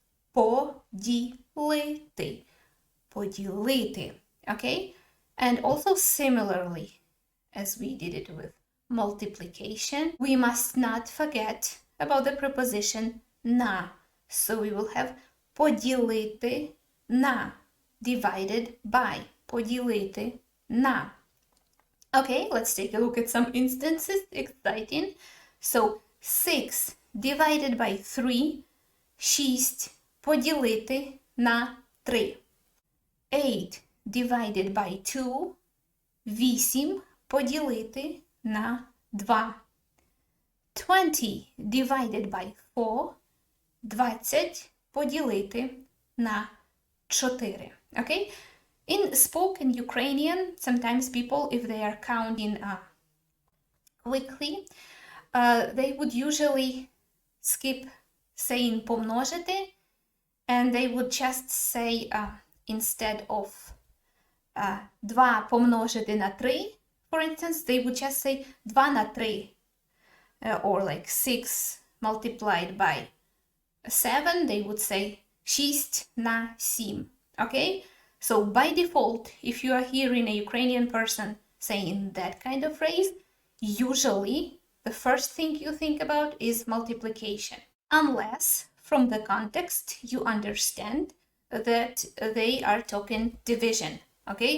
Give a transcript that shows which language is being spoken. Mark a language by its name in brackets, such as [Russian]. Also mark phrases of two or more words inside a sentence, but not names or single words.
[Ukrainian] Поділити. Поділити. [English] Okay? And also similarly, as we did it with multiplication, we must not forget about the preposition на. So we will have [Ukrainian] поділити на. [English] Divided by. [Ukrainian] Поділити на. [English] Okay, let's take a look at some instances. Exciting. So 6 divided by 3. [Ukrainian] 6 поділити на 3. [English] 8 divided by 2. [Ukrainian] 8 поділити на 2. [English] 20 divided by 4. [Ukrainian] 20 поділити на 4. [English] Okay? In spoken Ukrainian, sometimes people, if they are counting quickly, they would usually skip saying помножити, and they would just say instead of 2 [Ukrainian] помножити на [English] 3, for instance, they would just say 2 на 3, or like 6 multiplied by 7, they would say 6 на 7, okay? So by default, if you are hearing a Ukrainian person saying that kind of phrase, usually the first thing you think about is multiplication, unless from the context you understand that they are talking division, okay?